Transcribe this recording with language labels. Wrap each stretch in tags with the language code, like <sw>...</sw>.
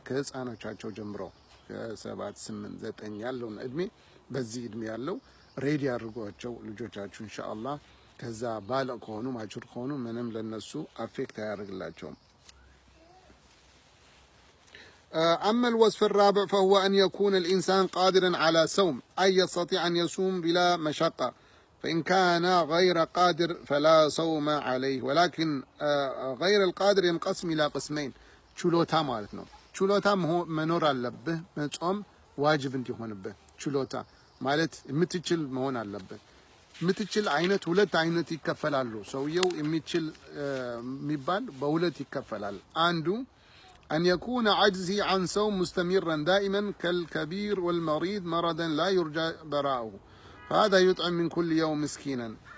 <am>ከህፃኖቻቸው ጀምሮ ከ7 8 9 ያለው እድሜ፣ በዚህ እድሜ ያለው ሬዲ ያደርጓቸው ልጆቻችሁ ኢንሻአላህ። ከዛ ባለ ከሆኑ ማቹር ከሆኑ ምንም ለነሱ አፌክት አያደርግላቸውም።</am> <ar>أما الوصف الرابع فهو أن يكون الإنسان قادرا على صوم، أي يستطيع أن يصوم بلا مشقة. فإن كان غير قادر فلا صوم عليه، ولكن غير القادر ينقسم إلى قسمين.</ar> <am>ችሎታ ማለት ነው። ችሎታ መኖር አለብህ። መጾም ዋጅብ እንዲሆንብህ ችሎታ ማለት የምትችል መሆን አለበት። የምትችል አይነት 2 አይነት ይከፈላሉ። ሰውየው የሚችል የሚባል በ2 ይከፈላል። አንዱ</am> <ar>أن يكون عجزه عن صوم مستمرا دائما كالكبير والمريض مرضا لا يرجى براءه، فهذا يطعم من كل يوم مسكينا.</ar>